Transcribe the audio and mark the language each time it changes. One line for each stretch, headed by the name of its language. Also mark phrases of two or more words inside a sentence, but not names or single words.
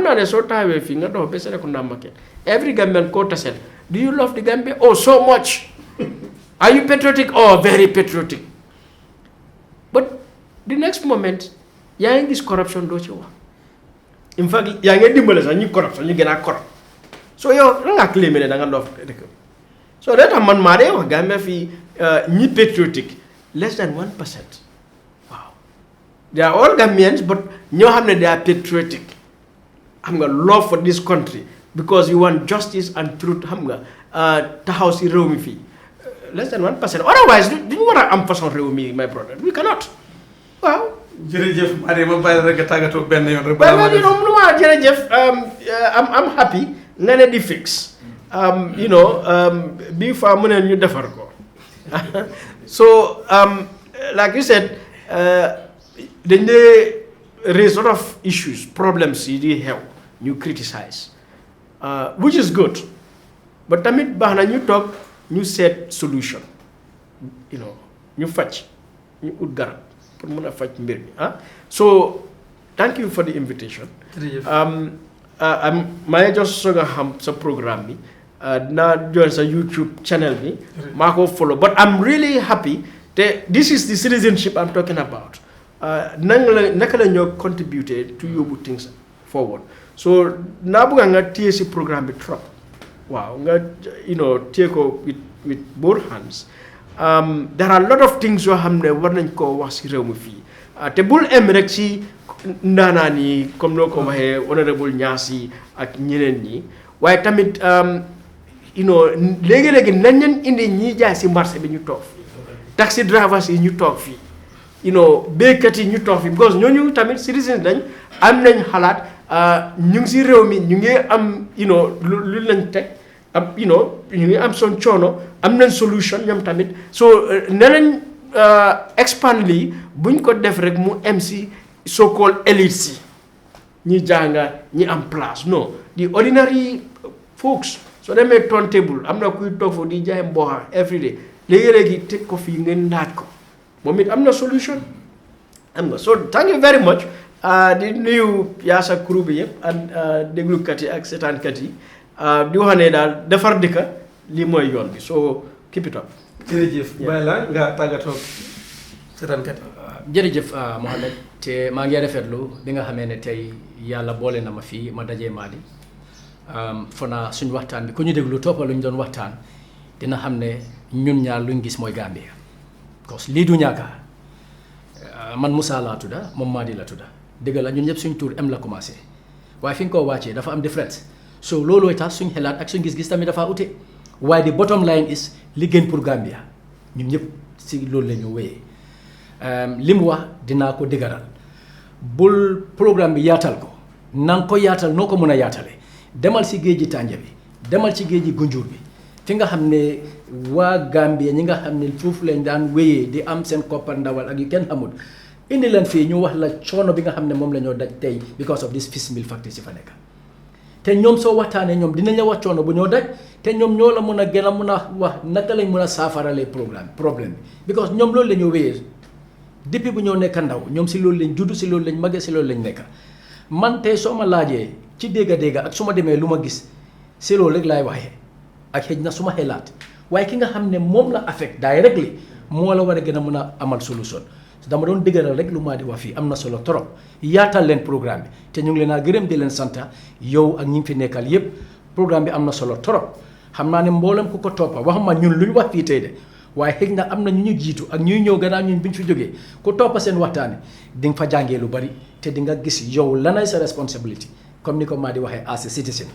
Wolof: naa ne soo taawee fii nga dox ba
English: Serekunda market every Gambian
Wolof: koo tasel
English: do you love the Gambia oh so much are you patriotic oh very patriotic but the
Wolof: next moment yaa ngi gis corruption doo ci wax
English: in fact
Wolof: yaa ngi dimbale sax ñu corruption ñu gën a corrupt so yow la ngaa claimé ne da nga love dëkk so day tax man maa dee wax Gambia fii ñi patriotique
English: less than 1%
Wolof: waaw
English: they are all Gambians but
Wolof: ñoo xam ne
English: they are patriotic
Wolof: xam nga
English: love for this country because you want justice and truth
Wolof: xam nga taxaw si réew mi fii
English: less than 1%
Wolof: otherwise duñu war a am façon réew mi
English: my brother we cannot
Wolof: waaw jërëjëf Madi ma bàyyi rek tàggatoo benn yoon rek.
English: Well, you know, jërëjëf I'm happy
Wolof: nga ne di
English: fix. You know,
Wolof: bii faa mu ne ñu defar ko.
English: So, like you said,
Wolof: dañ dee
English: raise a lot of issues, problems
Wolof: yi di xew ñu
English: criticize, which is good.
Wolof: But tamit baax na ñu toog ñu seet solution.
English: You know,
Wolof: ñu faj ñu ut garab pour mën a faj mbir mi so
English: thank you for the invitation.
Wolof: maa ngi just soog a xam sa programme bi dinaa join sa YouTube channel bi maa ko follow
English: but I'm really happy
Wolof: te
English: this is the citizenship I'm talking about
Wolof: naka la ñoo contributed to yóbbu things forward so naa bëgg nga téye si programme bi trop waaw nga téye ko
English: with both hands. There are a lot of things
Wolof: yoo xam ne war nañ koo wax si réew mi fii te bul em rek si ndaanaan yi comme noo ko waxee honorable Nyassi ak ñeneen ñi waaye tamit léegi-léegi nañ leen indi ñiy jaay si marché bi ñu toog fii
English: taxi drivers
Wolof: yi ñu toog fii béykat yi ñu toog fii because ñooñu tamit citizens dañ am nañ xalaat ñu ngi si réew mi ñu ngi am lu lañ teg ñu ngi am son coono am nañ solution ñoom tamit so ne lañ expand lii buñ ko def rek mu em si
English: so called elite
Wolof: si ñi jànga ñi am place non di
English: ordinary folks
Wolof: soo demee turntable am na kuy toog foofu di jaay mboxa
English: every day
Wolof: léegi-léegi teg ko fii ngeen naaj ko moom it am na solution am na so
English: thank you very much
Wolof: di nuyu yaa sa crew bi yëpp ak déglukat yi ak seetaankat yi di wax ne daal defar dëkka lii mooy yoon bi so
English: keep it up.
Wolof: jërëjëf bàyyi la nga tàggatoo seetaankat yi. jërëjëf Mohamed te maa ngi rafetlu bi nga xamee ne tey yàlla boole na ma fii ma dajee Madi fona suñ waxtaan bi ku ñu déglu toppa lu ñu doon waxtaan dina xam ne ñun ñaar luñ gis mooy Gambia parce que lii du ñàkka man Moussa laa tudda moom Madi la tudda dëgg la ñun ñëpp suñ tur M la commencé waaye fi nga koo wàccee dafa am différence so loolooy tax suñ xelaat ak suñ gis-gis tamit dafa ute waaye
English: the bottom line is
Wolof: li gën pour Gambia ñun ñëpp si loolu la ñu wéyee li mu wax dinaa ko dëgëral bul programme bi yaatal ko na nga ko yaatal noo ko mën a yaatale demal si géej gi Tànja bi demal ci géej gi Gunjur bi fi nga xam ne waa Gambia ñi nga xam ne foofu lañ daan wéyee di am seen koppar ndawal ak yu kenn xamul indi leen fii ñu wax la coono bi nga xam ne moom la ñoo daj tey
English: because of this fish meal factory
Wolof: si fa nekk te ñoom soo waxtaanee ñoom dinañ la wax coono bu ñoo daj te ñoom ñoo la mën a gën a mën a wax naka lañ mën a saafaralee problème bi because ñoom loolu la ñoo wéyee depuis bu ñoo nekk ndaw ñoom si loolu lañ judd si loolu lañ màggee si loolu lañ nekk man tey soo ma laajee ci dégga ak su ma demee lu ma gis si loolu rek laay waxee ak xëj na su ma xelaat waaye ki nga xam ne moom la
English: affect directly
Wolof: moo la war a gën a mën a amal solution dama doon dëgëral rek lu maa di wax fii am na solo trop yaatal leen programme bi te ñu ngi leen a gërëm di leen santa yow ak ñi fi nekkal yépp programme bi am na solo trop xam naa ne mboolem ku ko toppa waxuma ñun lu ñu wax fii tey de waaye xëj na am na ñu jiitu ak ñuy ñëw gannaaw ñun bi ñu fi jógee ku toppa seen waxtaani di nga fa jàngee lu bari te di nga gis yow lanay sa responsibility comme ni ko maa di waxee
English: as a citizen.